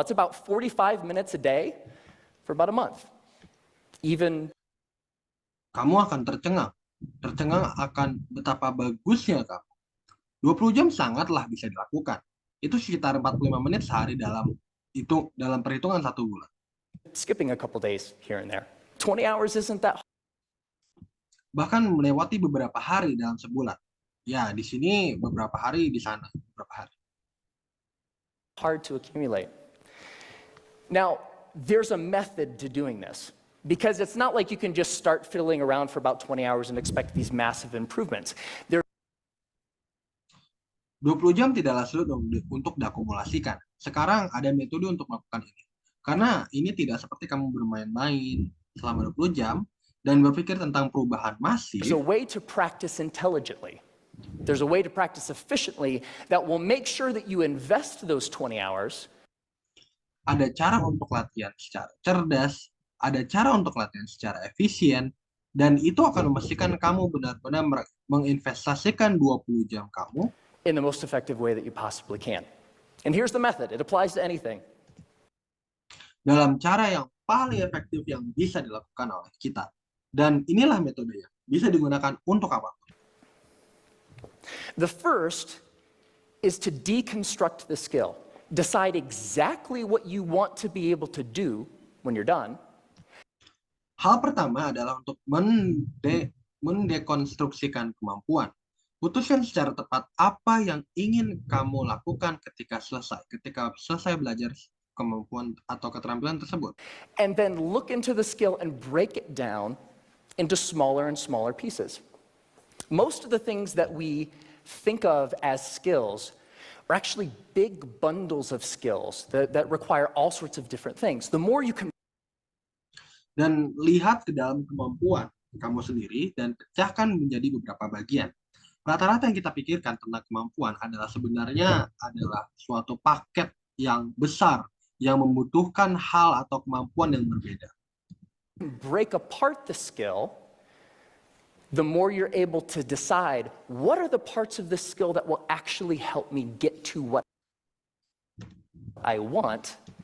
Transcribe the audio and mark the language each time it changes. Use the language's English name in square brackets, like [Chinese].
[English] That's about 45 minutes a day for about a month. Even [Indonesian] kamu akan tercengang akan betapa bagusnya kamu. 20 jam sangatlah bisa dilakukan. Itu sekitar 45 menit sehari dalam perhitungan 1 bulan. [English] skipping a couple days here and there. 20 hours isn't that [Indonesian] Bahkan melewati beberapa hari dalam sebulan. Ya, di sini beberapa hari, di sana beberapa hari. [English] hard to accumulate. Now, there's a method to doing this. Because it's not like you can just start fiddling around for about 20 hours and expect these massive improvements. [Indonesian] 20 jam tidaklah sulit untuk diakumulasikan. Sekarang ada metode untuk melakukan ini. Karena ini tidak seperti kamu bermain-main selama 20 jam dan berpikir tentang perubahan masif. [English] There's a way to practice intelligently. There's a way to practice efficiently that will make sure that you invest those 20 hours. [Indonesian] Ada cara untuk latihan secara cerdas, ada cara untuk latihan secara efisien, dan itu akan memastikan kamu benar-benar menginvestasikan 20 jam kamu [English] in the most effective way that you possibly can. And here's the method. It applies to anything. [Indonesian] dalam cara yang paling efektif yang bisa dilakukan oleh kita. Dan inilah metode yang bisa digunakan untuk apa? [English] The first is to deconstruct the skill. Decide exactly what you want to be able to do when you're done. [Indonesian] Hal pertama adalah untuk mendekonstruksikan kemampuan. Putuskan secara tepat apa yang ingin kamu lakukan ketika selesai belajar kemampuan atau keterampilan tersebut. [English] And then look into the skill and break it down into smaller and smaller pieces. Most of the things that we think of as skills are actually big bundles of skills that require all sorts of different things. The more you can [Indonesian] Dan lihat ke dalam kemampuan kamu sendiri dan pecahkan menjadi beberapa bagian. Rata-rata yang kita pikirkan tentang kemampuan sebenarnya adalah suatu paket yang besar yang membutuhkan hal atau kemampuan yang berbeda. [English] break apart the skill, the more you're able to decide what are the parts of the skill that will actually help me get to what I want.